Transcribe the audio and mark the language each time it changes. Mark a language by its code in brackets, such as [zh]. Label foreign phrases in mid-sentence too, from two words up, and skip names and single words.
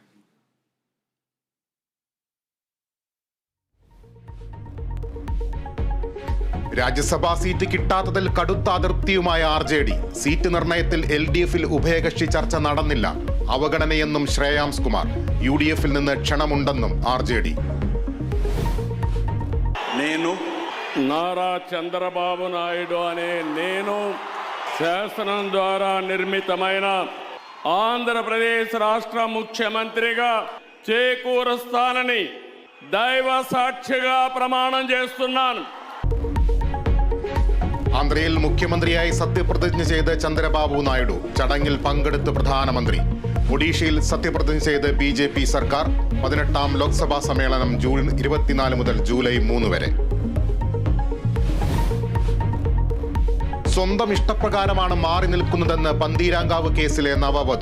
[ml] രാജ്യസഭാ സീറ്റ് കിട്ടാത്തതിൽ കടുത്ത അതൃപ്തിയുമായ RJD. സീറ്റ് നിർണയത്തിൽ LDF-ൽ ഉഭയകക്ഷി ചർച്ച നടന്നില്ല. അവഗണനയെന്നും ശ്രേയാംസ് കുമാർ. UDF-ൽ നിന്ന് ക്ഷണമുണ്ടെന്നും RJD. [te] నేను నారా చంద్రబాబు నాయుడు అనే నేను శాసనం ద్వారా నిర్మితమైన ఆంధ్రప్రదేశ్ రాష్ట్ర ముఖ్యమంత్రిగా చేకూరుస్తానని దైవ సాక్షిగా ప్రమాణం చేస్తున్నాను. [ml] ആന്ധ്രയിൽ മുഖ്യമന്ത്രിയായി സത്യപ്രതിജ്ഞ ചെയ്ത് ചന്ദ്രബാബു നായിഡു. ചടങ്ങിൽ പങ്കെടുത്ത് പ്രധാനമന്ത്രി. ഒഡീഷയിൽ സത്യപ്രതിജ്ഞ ചെയ്ത് BJP സർക്കാർ. 18ാം ലോക്സഭാ സമ്മേളനം ജൂൺ 24 മുതൽ ജൂലൈ 3 വരെ. സ്വന്തം ഇഷ്ടപ്രകാരമാണ് മാറി നിൽക്കുന്നതെന്ന് പന്തീരാങ്കാവ് കേസിലെ നവവധു.